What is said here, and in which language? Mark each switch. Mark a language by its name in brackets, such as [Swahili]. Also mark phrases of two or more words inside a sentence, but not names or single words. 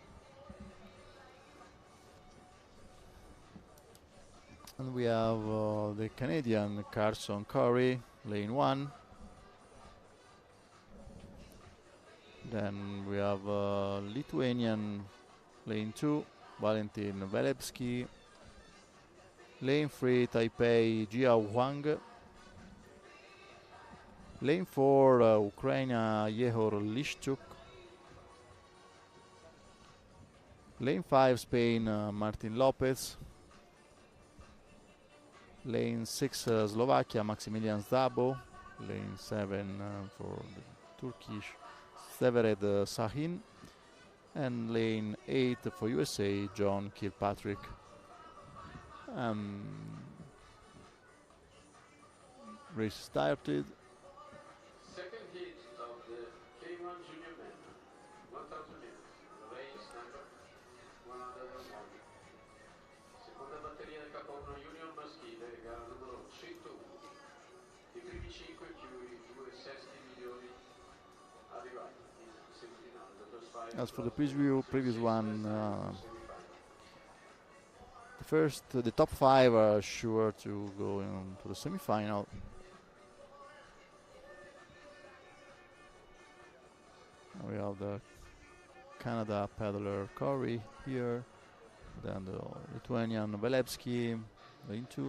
[English] And we have the Canadian Carson Curry, lane 1. Then we have Lithuanian, lane 2, Valentin Velebsky. Lane 3, Taipei, Jia Wang. Lane 4, Ukraine, Yehor Lishchuk. Lane 5, Spain, Martin Lopez. Lane 6, Slovakia, Maximilian Zdabo. Lane 7 for the Turkish, Severed Sahin. And lane 8 for USA, John Kilpatrick. Race started. Second heat of the K1 Junior Men, 1000 meters, race number 101. [Italian] Seconda batteria del K1 Junior maschile, gara numero 101. I primi 5 più i 2 sesti migliori arrivati in semifinale. [English] As for the previous one, the top 5 are sure to go into the semi-final. We have the Canada peddler Curry here, then the Lithuanian Velebsky, lane 2.